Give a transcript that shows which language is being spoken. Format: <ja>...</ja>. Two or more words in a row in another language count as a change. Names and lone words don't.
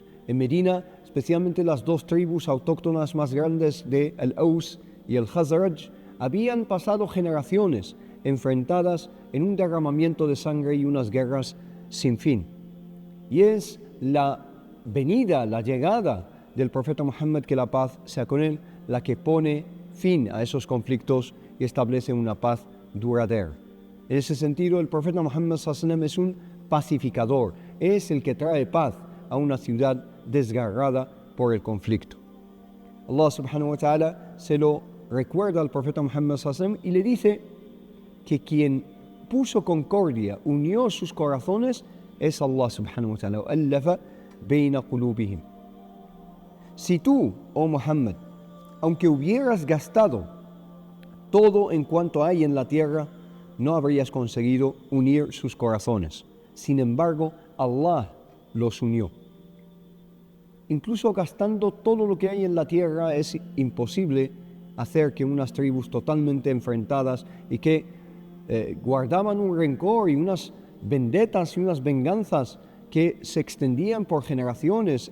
<es>En Medina, especialmente las dos tribus autóctonas más grandes de Al-Aws y el Khazraj, habían pasado generaciones enfrentadas en un derramamiento de sangre y unas guerras sin fin. Y es la venida, la llegada del profeta Muhammad, que la paz sea con él, la que pone fin a esos conflictos y establece una paz duradera. En ese sentido, el profeta Muhammad</es> <ar>صلى الله عليه وسلم</ar> <es>es un pacificador, es el que trae paz a una ciudad desgarrada por el conflicto. Allah</es> <ar>سبحانه وتعالى</ar> <es>se lo recuerda al profeta Muhammad</es> <ar>صلى الله عليه وسلم</ar> <es>y le dice que quien puso concordia, unió sus corazones, es Allah</es> <ar>سبحانه وتعالى. وَأَلَّفَ بَيْنَ قُلُوبِهِمْ.</ar> <es>Si tú, oh Muhammad, aunque hubieras gastado todo en cuanto hay en la tierra, no habrías conseguido unir sus corazones. Sin embargo, Allah los unió. Incluso gastando todo lo que hay en la tierra, es imposible hacer que unas tribus totalmente enfrentadas y que guardaban un rencor y unas vendetas y unas venganzas que se extendían por generaciones.</es>